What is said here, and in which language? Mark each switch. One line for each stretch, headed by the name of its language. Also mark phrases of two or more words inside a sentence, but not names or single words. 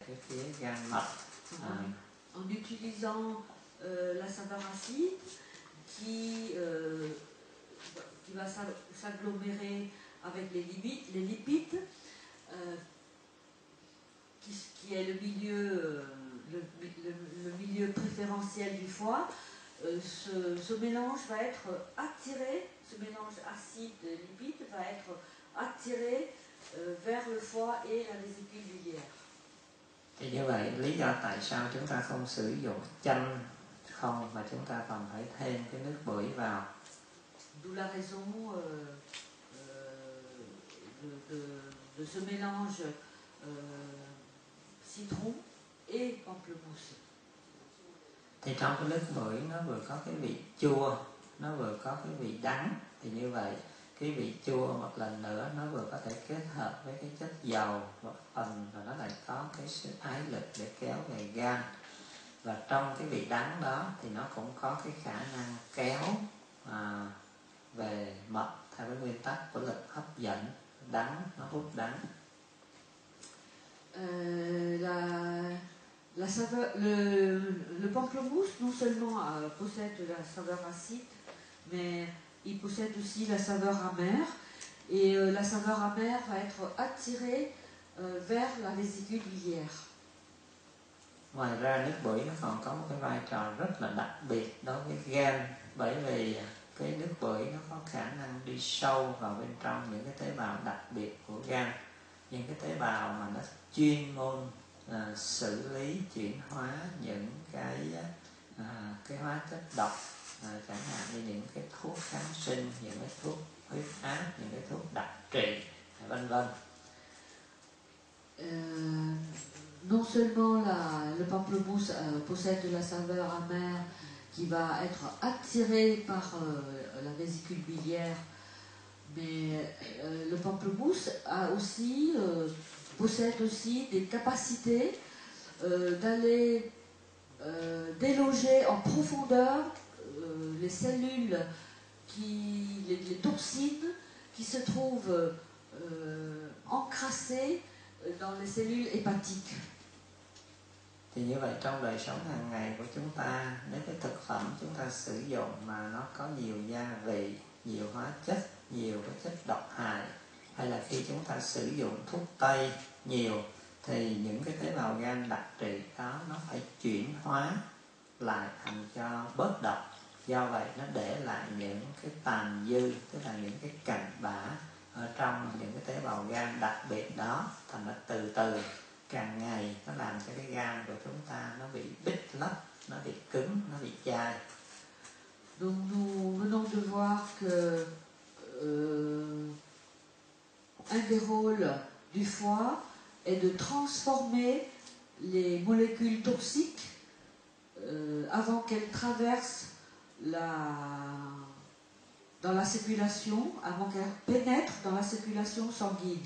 Vietnamese: cái phía gan mật.
French: En utilisant la saveur acide qui va s'agglomérer avec les lipides, qui est le milieu préférentiel du foie. Ce mélange va être attiré, ce mélange acide-lipide va être attiré vers le foie et la vésicule biliaire.
Vietnamese: Thì như vậy lý do tại sao chúng ta không sử dụng chanh không mà chúng ta còn phải thêm cái nước bưởi vào.
French: D'où la raison de ce mélange citron et pamplemousse.
Vietnamese: Thì trong cái nước bưởi nó vừa có cái vị chua, nó vừa có cái vị đắng. Thì như vậy cái vị chua một lần nữa nó vừa có thể kết hợp với cái chất dầu một phần, và nó lại có cái sự ái lực để kéo về gan. Và trong cái vị đắng đó thì nó cũng có cái khả năng kéo về mật theo cái nguyên tắc của lực hấp dẫn. Đắng nó hút đắng.
French: La saveur, le pamplemousse non seulement possède la saveur acide, mais il possède aussi la saveur amère. Et la saveur amère va être attirée vers la vésicule biliaire.
Vietnamese: Ngoài ra nước bưởi nó còn có một cái vai trò rất là đặc biệt đối với gan, bởi vì cái nước bưởi nó có khả năng đi sâu vào bên trong những cái tế bào đặc biệt của gan, những cái tế bào mà nó chuyên môn xử lý chuyển hóa những cái hóa chất độc, chẳng hạn như những cái thuốc kháng sinh, những cái thuốc huyết áp, những cái thuốc đặc trị, vân vân.
French: Non seulement le pamplemousse possède de la saveur amère qui va être attirée par la vésicule biliaire, mais le pamplemousse possède aussi des capacités d'aller déloger en profondeur les cellules, les toxines qui se trouvent encrassées dans les cellules hépatiques.
Vietnamese: Thì như vậy trong đời sống hàng ngày của chúng ta, nếu cái thực phẩm chúng ta sử dụng mà nó có nhiều gia vị, nhiều hóa chất, nhiều cái chất độc hại, hay là khi chúng ta sử dụng thuốc tây nhiều, thì những cái tế bào gan đặc trị đó nó phải chuyển hóa lại thành cho bớt độc. Do vậy nó để lại những cái tàn dư, tức là những cái cặn bã ở trong những cái tế bào gan đặc biệt đó. Thành ra từ từ càng ngày nó làm cho cái gan của chúng ta nó bị bít lấp, nó bị cứng, nó bị chai.
French: Donc nous venons de voir que un des rôles du foie est de transformer les molécules toxiques avant qu'elles traversent dans la circulation, avant qu'elles pénètrent dans la circulation sanguine.